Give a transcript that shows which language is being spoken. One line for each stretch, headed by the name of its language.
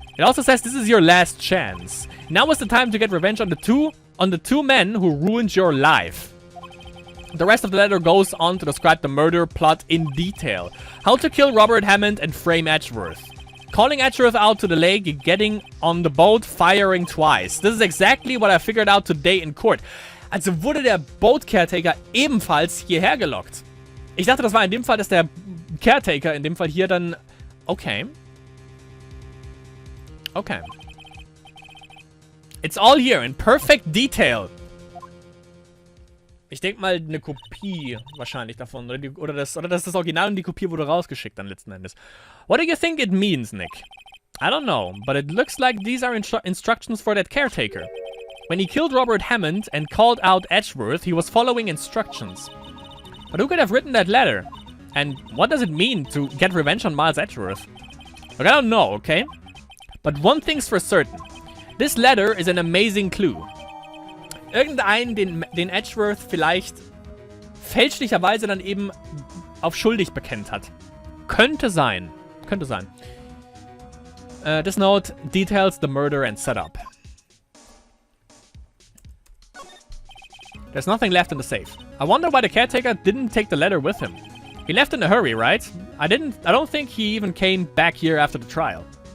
English: It also says this is your last chance. Now is the time to get revenge on the two men who ruined your life. The rest of the letter goes on to describe the murder plot in detail. How to kill Robert Hammond and frame Edgeworth. Calling Edgeworth out to the lake, getting on the boat, firing twice. This is exactly what I figured out today in court.
German: Also wurde der
English: Boat Caretaker
German: ebenfalls hierher gelockt. Ich dachte, das war in dem Fall, dass der Caretaker in dem Fall hier dann...
English: Okay. Okay. It's all here in perfect detail.
German: Ich denke mal, eine Kopie wahrscheinlich davon. Oder das ist das Original und die Kopie wurde rausgeschickt dann letzten Endes.
English: What do you think it means, Nick? I don't know, but it looks like these are instructions for that caretaker. When he killed Robert Hammond and called out Edgeworth, he was following instructions. But who could have written that letter? And what does it mean to get revenge on Miles Edgeworth? Look, I don't know, okay? But one thing's for certain. This letter is an amazing clue.
German: Irgendeinen, den Edgeworth vielleicht fälschlicherweise dann eben auf schuldig bekennt hat. Könnte sein. Könnte sein.
English: This note details the murder and setup. There's nothing left in the safe. I wonder why the caretaker didn't take the letter with him. He left in a hurry, right? I don't think he even came back here after the trial.